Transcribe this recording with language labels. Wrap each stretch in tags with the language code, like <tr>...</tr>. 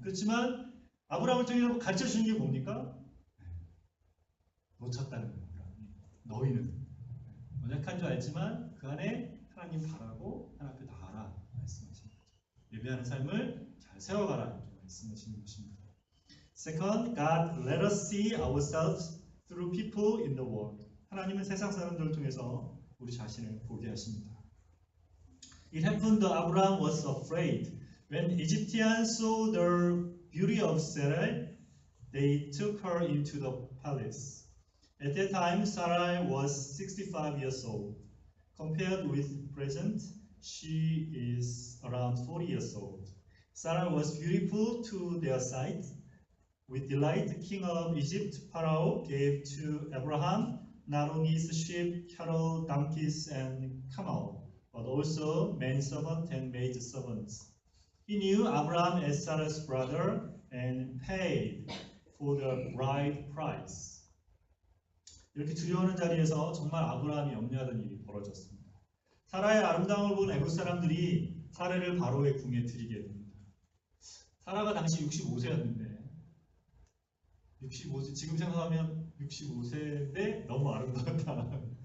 <ko>그렇지만 아브라함을 통해서 가르쳐주는 게 뭡니까? 놓쳤다는 겁니다. 너희는 연약한 줄 알지만 그 안에 하나님 바라고 하나님 앞에 나아라 말씀하시는 거죠. 예배하는 삶을 잘 세워가라 이렇게 말씀하시는 것입니다.</ko> <en>Second, God let us see ourselves through people in the world.</en> <ko>하나님은 세상 사람들을 통해서 우리 자신을 보게 하십니다.</ko> <en>It happened that Abraham was afraid. When Egyptians saw the beauty of Sarai, they took her into the palace. At that time, Sarai was 65 years old. Compared with present, she is around 40 years old. Sarah was beautiful to their sight. With delight, the king of Egypt, Pharaoh, gave to Abraham not only his sheep, cattle, donkeys, and camel, but also manservant and maidservants. He knew Abraham as Sarah's brother and paid for the bride price.</en> <ko>이렇게 두려워하는 자리에서 정말 아브라함이 염려하던 일이 벌어졌습니다. 사라의 아름다움을 본 애굽 사람들이 사라를 바로의 궁에 들이게 됩니다. 사라가 당시 65세였는데 65세, 지금 생각하면 65세인데 너무 아름다웠다.</ko>